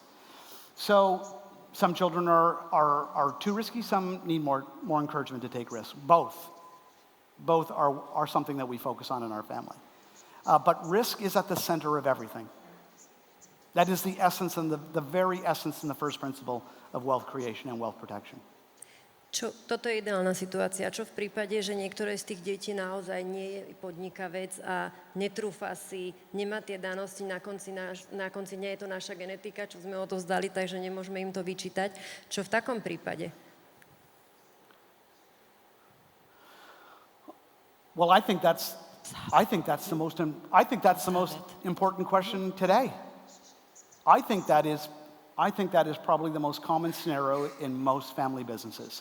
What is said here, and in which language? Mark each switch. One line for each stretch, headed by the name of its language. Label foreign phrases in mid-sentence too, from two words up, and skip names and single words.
English: So some children are too risky, some need more encouragement to take risks. Both are something that we focus on in our family. But risk is at the center of everything. That is the essence and the very essence and the first principle of wealth creation and wealth protection.
Slovak: Toto je ideálna situácia. Čo v prípade, že niektoré z tých detí naozaj nie je podnikavec a netrúfa si, nemá tie danosti, na konci nie je to naša genetika, čo sme odovzdali, takže nemôžeme im to vyčítať. Čo v takom prípade?
English: Well, I think that's the most important question today. I think that is probably the most common scenario in most family businesses.